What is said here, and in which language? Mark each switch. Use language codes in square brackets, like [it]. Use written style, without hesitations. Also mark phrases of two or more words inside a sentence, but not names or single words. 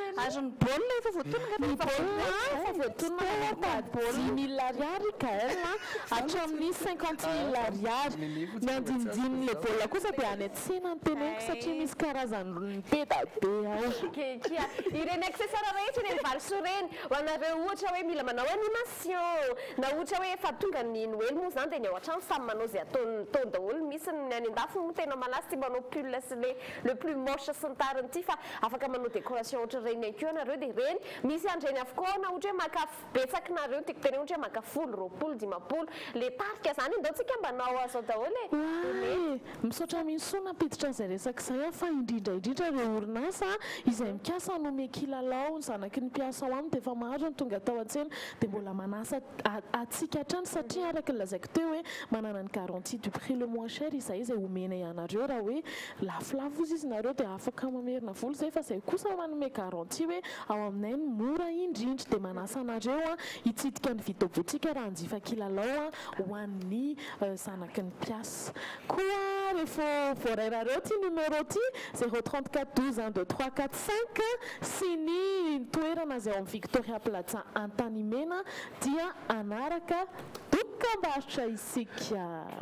[mg] azony baolina efa voatonina 10 000 ariary kaelna hatramin'ny 50 000 ariary ny andinidininy le baolina kosa dia any atsena ny teneniko satria misy karazany pedabe ao ireny accessoire rehetra reny valso reny hoanareo ohatra hoe mila manao animation na ohatra hoe efa tonga ny noely moa zany dia ny ao an-trano samy manao zay ataony daholo misy ny any an-dafo moa tena malazy tia manao [fr] pull le plus moche [mg] sy ny tariny ty fa afaka manao décoration ohatra reny akeo anareo dia reny misy andreny avokoa na ohatra hoe maka betsaky nareo tiako tena ohatra hoe maka folo roapolo dimapolo le tarika zany ndao tsika mbanao azao daholo misaotra minsona apiditra an'izay resaka izay fa indrindraindrindra reo orinasa izay mikasa hanome kilalao ny zanaky ny mpiasa ao aminy dia efa maro ny tonga tao an-tsena dia mbola manasa atsika hatrany satria araka ny lazaiko teo hoe manana ny [fr] garantie du prix le moins cher [mg] izay omena ianareo raha hoe lafolafo izy nareo dia afaka mamerina volo zay fa zay kosa manome garantie hoe ao aminay ny mora indrindra dia manasa anareo hitsidika ny vidéobotika raha hanjifa kilalao ho an'ny zanaky ny mpiasa koa rehefa voarairareo ty numéro ty 034 12 1 2 3 4 5 sy ny toerana zay ao amin'ny Victoria Plaza Antanimena dia anaraka dokam-barotra isika